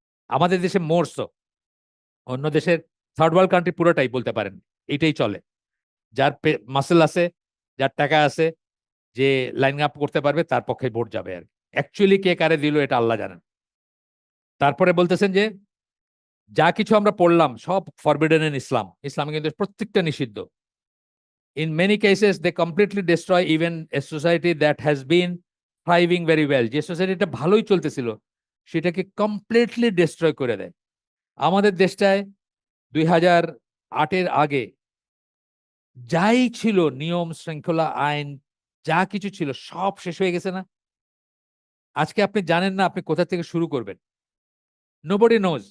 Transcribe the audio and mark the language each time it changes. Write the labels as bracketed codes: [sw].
[bn] আমাদের দেশে মোরস, অন্য দেশের থার্ড ওয়ার্ল্ড কান্ট্রি পুরোটাই বলতে পারেন এইটাই চলে, যার মাসেল আছে, যার টাকা আছে, যে লাইন আপ করতে পারবে তার পক্ষে ভোট যাবে আর অ্যাকচুয়ালি কে কারে দিল এটা আল্লাহ জানেন। তারপরে বলতেছেন যে যা কিছু আমরা পড়লাম সব [en] forbidden in Islam, [bn] ইসলামে কিন্তু প্রত্যেকটা নিষিদ্ধ। [en] In many cases, they completely destroy even a society that has been thriving very well. [bn] যে সোসাইটিটা ভালোই চলতেছিল সেটাকে কমপ্লিটলি ডিস্ট্রয় করে দেয়। আমাদের দেশটায় 2008-এর আগে যাই ছিল নিয়ম শৃঙ্খলা আইন যা কিছু ছিল সব শেষ হয়ে গেছে না। আজকে আপনি জানেন না আপনি কোথা থেকে শুরু করবেন। [en] Nobody knows.